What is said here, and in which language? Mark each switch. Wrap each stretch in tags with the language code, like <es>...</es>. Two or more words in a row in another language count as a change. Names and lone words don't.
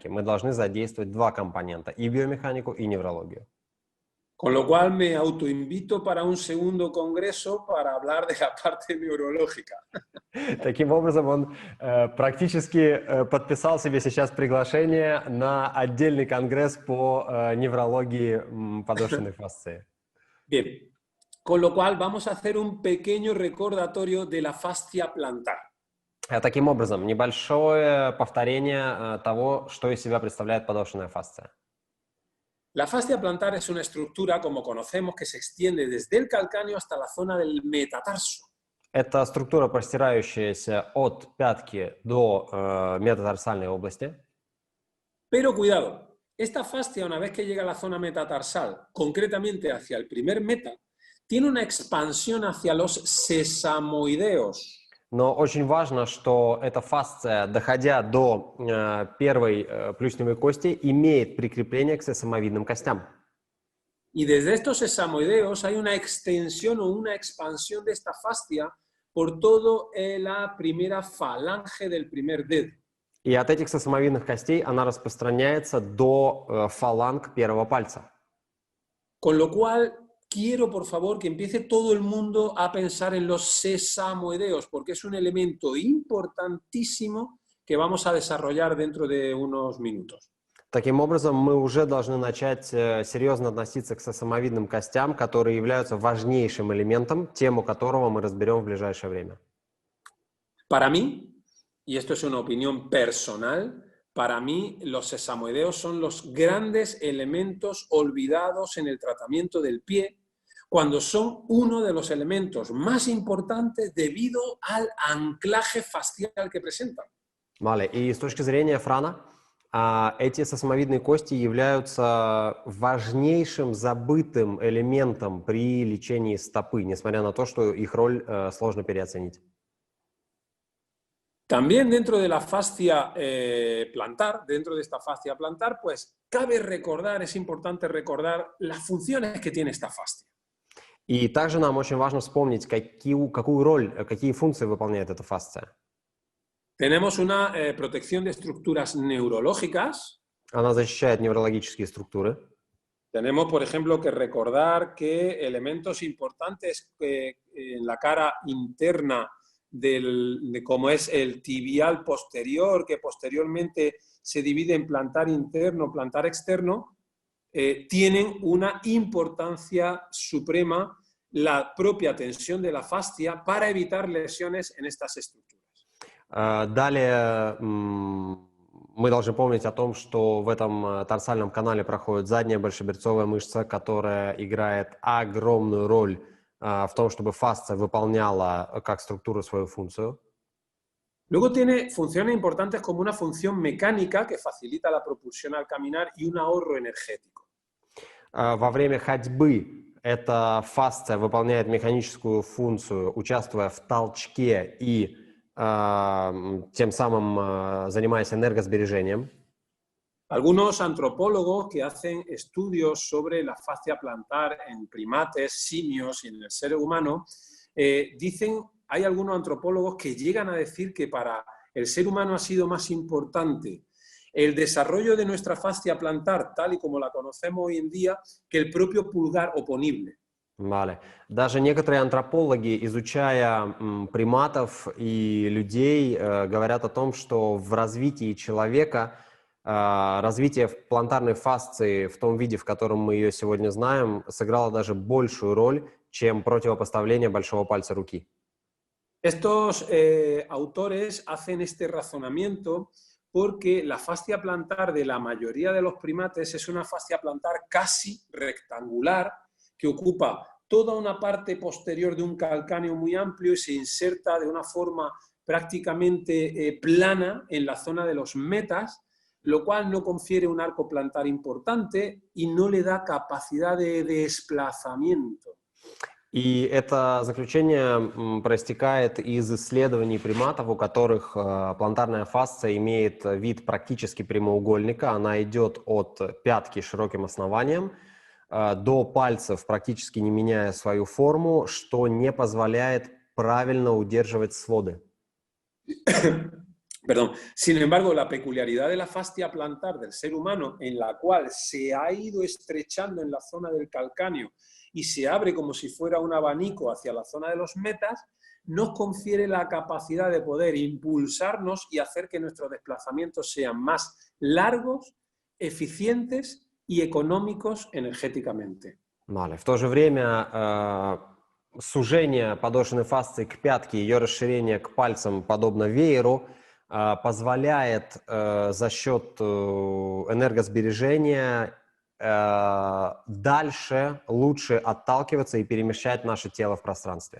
<ru>Мы должны задействовать два компонента, и биомеханику, и неврологию.</ru> <es>Con lo cual me autoinvito para un segundo congreso para hablar de la parte neurológica.</es> <ru>Таким образом, он практически подписал себе сейчас приглашение на отдельный конгресс по неврологии подошвенной фасции.</ru> <es>Bien, con lo cual vamos a hacer un pequeño recordatorio de la fascia plantar.</es> <ru>Таким образом, небольшое повторение того, что из себя представляет подошвенная фасция.</ru> <es>La fascia plantar es una estructura, como conocemos, que se extiende desde el calcáneo hasta la zona del metatarso.</es> <ru>Это структура, простирающаяся от пятки до метатарсальной области.</ru> <es>Pero cuidado, esta fascia, una vez que llega a la zona metatarsal, concretamente hacia el primer meta, tiene una expansión hacia los sesamoideos.</es> <ru>Но очень важно, что эта фасция, доходя до первой плюсневой кости, имеет прикрепление к сесамовидным костям.</ru> <es>Y desde estos sesamoideos hay una extensión o una expansión de esta fascia por toda la primera falange del primer dedo.</es> <ru>И от этих сесамовидных костей она распространяется до фаланг первого пальца.</ru> <es>Con lo cual, quiero, por favor, que empiece todo el mundo a pensar en los sesamoideos, porque es un elemento importantísimo que vamos a desarrollar dentro de unos minutos.</es> <ru>Таким образом, мы уже должны начать серьезно относиться к сесамовидным костям, которые являются важнейшим элементом, тему которого мы разберем в ближайшее время.</ru> <es>Para mí, y esto es una opinión personal, para mí los sesamoideos son los grandes elementos olvidados en el tratamiento del pie, cuando son uno de los elementos más importantes debido al anclaje fascial que presentan. Vale,</es> <ru>и с точки зрения Франа, эти сосмовидные кости являются важнейшим забытым элементом при лечении стопы, несмотря на то, что их роль сложно переоценить.</ru> <es>También dentro de la fascia plantar, dentro de esta fascia plantar, pues cabe recordar, es importante recordar las funciones que tiene esta fascia.</es> <ru>И также нам очень важно вспомнить, какую роль, какие функции выполняет эта фасция.</ru> <es>Tenemos una protección de estructuras neurológicas.</es> <ru>Она защищает неврологические структуры.</ru> <es>Tenemos, por ejemplo, que recordar que elementos importantes en la cara interna de cómo es el tibial posterior, que posteriormente se divide en plantar interno, plantar externo, tienen una importancia suprema la propia tensión de la fascia para evitar lesiones en estas estructuras.</es> <ru>Далее мы должны помнить о том, что в этом тарсальном канале проходит задняя большеберцовая мышца, которая играет огромную роль в том, чтобы фасция выполняла как структуру свою функцию.</ru> <es>Luego tiene funciones importantes como una función mecánica que facilita la propulsión al caminar y un ahorro energético.</es> <ru>Во время ходьбы эта фасция выполняет механическую функцию, участвуя в толчке и тем самым занимаясь энергосбережением.</ru> <es>Algunos antropólogos que hacen estudios sobre la fascia plantar en primates, simios y en el ser humano, dicen, hay algunos antropólogos que llegan a decir que para el ser humano ha sido más importante el desarrollo de nuestra fascia plantar, tal y como la conocemos hoy en día, que el propio pulgar oponible. Vale.</es> <ru>Даже некоторые антропологи, изучая приматов и людей, говорят о том, что в развитии человека развитие плантарной фасции в том виде, в котором мы ее сегодня знаем, сыграло даже большую роль, чем противопоставление большого пальца руки.</ru> <es>Estos autores hacen este razonamiento porque la fascia plantar de la mayoría de los primates es una fascia plantar casi rectangular que ocupa toda una parte posterior de un calcáneo muy amplio y se inserta de una forma prácticamente plana en la zona de los metas, lo cual no confiere un arco plantar importante y no le da capacidad de desplazamiento.</es> <ru>И это заключение проистекает из исследований приматов, у которых плантарная фасция имеет вид практически прямоугольника. Она идет от пятки широким основанием до пальцев, практически не меняя свою форму, что не позволяет правильно удерживать своды.</ru> <es>Perdón. Sin embargo, la peculiaridad de la fascia plantar del ser humano, en la cual se ha ido estrechando en la zona del calcáneo y se abre como si fuera un abanico hacia la zona de los metas, nos confiere la capacidad de poder impulsarnos y hacer que nuestros desplazamientos sean más largos, eficientes y económicos energéticamente. Vale.</es> <ru>В то же время сужение подошвенной фасции к пятке, ее расширение к пальцам, подобно вееру, позволяет за счет энергосбережения дальше лучше отталкиваться и перемещать наше тело в пространстве.</ru>